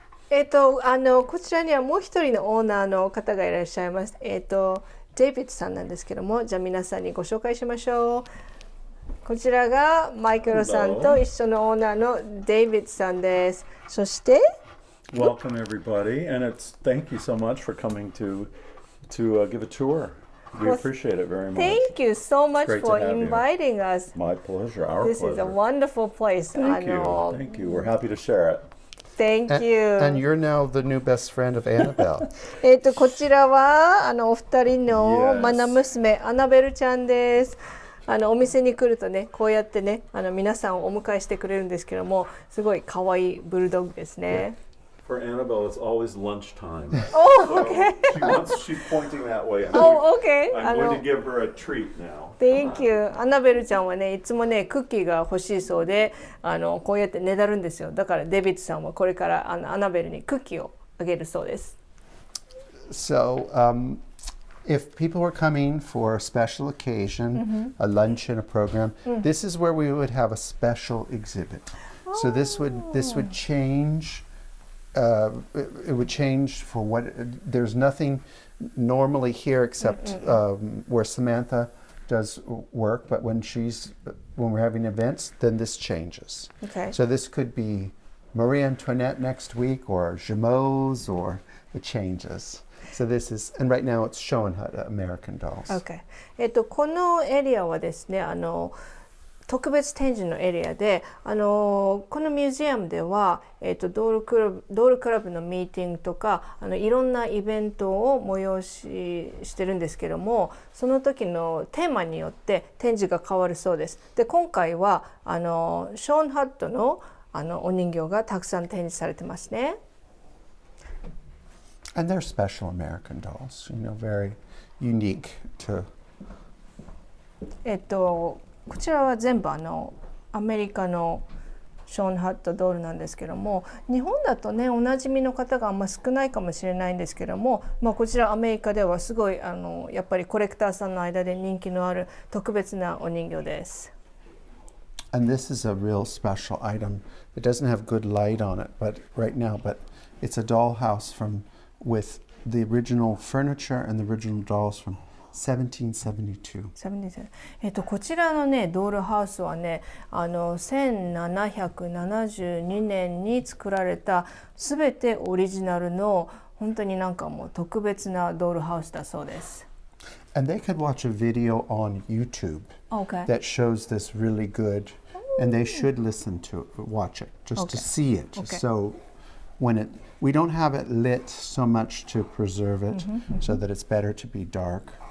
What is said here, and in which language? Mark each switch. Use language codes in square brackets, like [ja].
[ja] こちらにはもう一人のオーナーの方がいらっしゃいます。デイビッドさんなんですけども、じゃあ皆さんにご紹介しましょう。こちらがマイケルさんと一緒のオーナーのデイビッドさんです。そして、 [en] Welcome everybody, and thank you so much for coming to give a tour. We appreciate it very much. Thank you so much great to for have you. inviting us. My pleasure. Our This pleasure. is a wonderful place. Thank you. Thank you. We're happy to share it. Thank you. And you're now the new best friend of Annabelle. [ja] こちらはお二人の [en] Yes. [ja] マナ娘アナベルちゃんです。お店に来るとね、こうやってね、皆さんをお迎えしてくれるんですけども、すごい可愛いブルドッグですね。 [en] For Annabelle, it's always lunchtime. Oh, okay. She's pointing that way. Oh, okay. I'm going to give her a treat now. Thank you. [ja] アナベルちゃんはね、いつもね、クッキーが欲しいそうで、こうやってねだるんですよ。だからデビッドさんはこれからアナベルにクッキーをあげるそうです。 [en] So, if people were coming for a special occasion, a lunch and a program, this is where we would have a special exhibit. So this would change. It would change for what. There's nothing normally here except where Samantha does work. But when we're having events, then this changes. Okay. So this could be Marie Antoinette next week, or Jumeau's, or it changes. So this is, and right now it's Schoenhut, American dolls. Okay. [ja] このエリアはですね、特別展示のエリアで、このミュージアムでは、ドールクラブのミーティングとかいろんなイベントを催してるんですけども、その時のテーマによって展示が変わるそうです。で、今回はショーンハットのお人形がたくさん展示されてますね。 [en] And they're special American dolls, very unique to. [ja] こちらは全部アメリカのショーンハットドールなんですけども、日本だとねおなじみの方があんま少ないかもしれないんですけども、こちらアメリカではすごいやっぱりコレクターさんの間で人気のある特別なお人形です。 [en] And this is a real special item. It doesn't have good light on it, but it's a dollhouse with the original furniture and the original dolls from 1772. [ja] こちらのねドールハウスはね1772年に作られたすべてオリジナルの本当になんかもう特別なドールハウスだそうです。 [en] And they could watch a video on YouTube that shows this really good, and they should watch it just to see it. So we don't have it lit so much to preserve it, so that it's better to be dark.